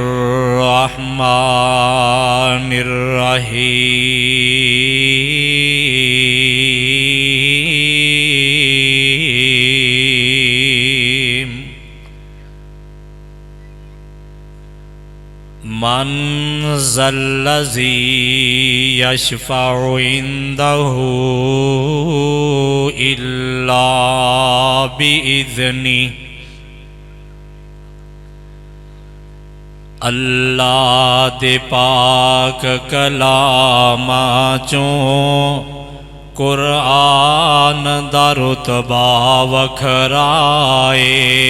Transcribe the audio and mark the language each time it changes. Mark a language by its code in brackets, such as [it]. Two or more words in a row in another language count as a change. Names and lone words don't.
[ar] الرحمن الرحيم من ذا الذي يشفع عنده إلا [pa] بإذنه اللہ دے پاک کلاماں چوں قرآن دا رتبہ وکھرائے